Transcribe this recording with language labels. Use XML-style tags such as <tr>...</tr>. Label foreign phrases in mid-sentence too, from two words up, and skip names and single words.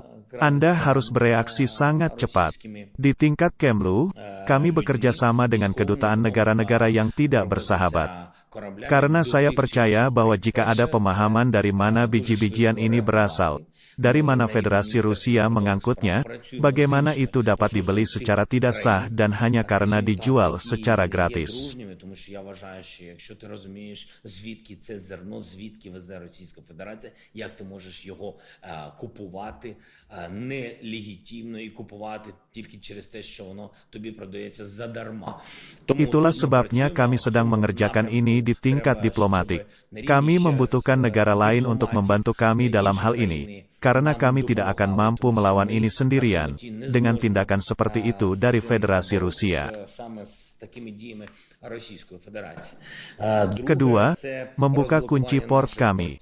<id>Anda harus bereaksi sangat cepat. Di tingkat Kemlu, kami bekerja sama dengan kedutaan negara-negara yang tidak bersahabat. Karena saya percaya bahwa jika ada pemahaman dari mana biji-bijian ini berasal, dari mana Federasi Rusia mengangkutnya, bagaimana itu dapat dibeli secara tidak sah dan hanya karena dijual secara gratis.</id> <uk>Тому що я вважаю, що якщо ти розумієш, звідки це зерно, звідки везе Російська Федерація, як ти можеш його купувати нелегітимно і купувати тільки через те, що воно тобі продається задарма.</uk> <id>Itulah sebabnya kami sedang mengerjakan ini di tingkat diplomatik. Kami membutuhkan negara lain untuk membantu kami dalam hal ini, karena kami tidak akan mampu melawan ini sendirian, dengan tindakan seperti itu dari Federasi Rusia. Kedua, membuka kunci port kami.</id>